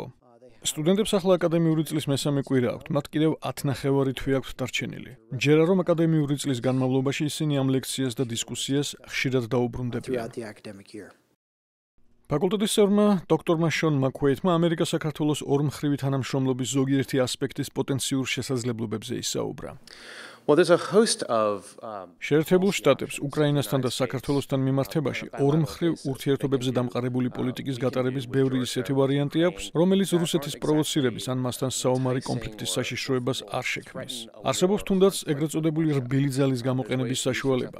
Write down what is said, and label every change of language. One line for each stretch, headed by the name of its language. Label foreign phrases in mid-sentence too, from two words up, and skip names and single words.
Georgian: სტუდენტებს ახლა აკადემიური წლის მესამე კვირა აქვთ, მათ კიდევ 10 ნახევარი თვე აქვთ დარჩენილი. მჯერა რომ აკადემიური წლის განმავლობაში ისინი ამ ლექციას და დისკუსიას ხშირად დაუბრუნდებიან. ფაკულტეტის წევრმა დოქტორმა შონ მაკუეითმა ამერიკა-საქართველოს ორმხრივი თანამშრომლობის ზოგიერთი ასპექტის პოტენციურ შესაძლებლობებზე ისაუბრა.
English: Well, there's a host of
Georgian: შეერთებულ შტატებს უკრაინასთან და საქართველოსთან მიმართებაში ორმხრივ ურთიერთობებზე დამყარებული პოლიტიკის გატარების ბევრი ისეთი ვარიანტი აქვს, რომელიც რუსეთის პროვოცირების ან მასთან საომარი კონფლიქტის საშიშროებას არ შექმნის. არსებობს თუნდაც ეგრეთ წოდებული რბილი ძალის გამოყენების საშუალება.